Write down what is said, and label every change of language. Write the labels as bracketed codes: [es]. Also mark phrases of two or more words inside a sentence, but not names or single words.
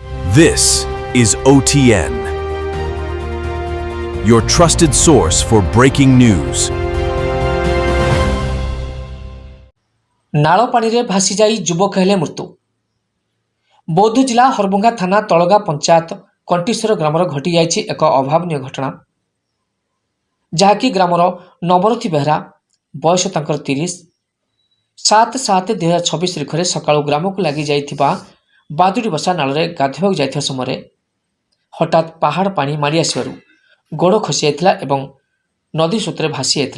[en] This is OTN, your trusted source for breaking news. [or] नाଳ ପାଣିରେ ଭାସି ଯାଇ ଯୁବକ ହେଲେ ମୃତ୍ୟୁ। ବୌଦ୍ଧ ଜିଲ୍ଲା ହରଭଙ୍ଗା ଥାନା ତଳଗା ପଞ୍ଚାୟତ କଣ୍ଟିଶ୍ୱର ଗ୍ରାମର ଘଟିଯାଇଛି ଏକ ଅଭାବନୀୟ ଘଟଣା, ଯାହାକି ଗ୍ରାମର ନବରଥୀ ବେହେରା ବୟସ ତାଙ୍କର 30, 7/7/2024 ତାରିଖରେ ସକାଳୁ ଗ୍ରାମକୁ ଲାଗି ଯାଇଥିବା ବାଦୁଡ଼ି ବସା ନାଳରେ ଗାଧୋଇବାକୁ ଯାଇଥିବା ସମୟରେ ହଠାତ୍ ପାହାଡ଼ ପାଣି ମାଡ଼ି ଆସିବାରୁ ଗୋଡ଼ ଖସି ଯାଇଥିଲା ଏବଂ ନଦୀ ସ୍ରୋତରେ ଭାସି ଯାଇଥିଲେ।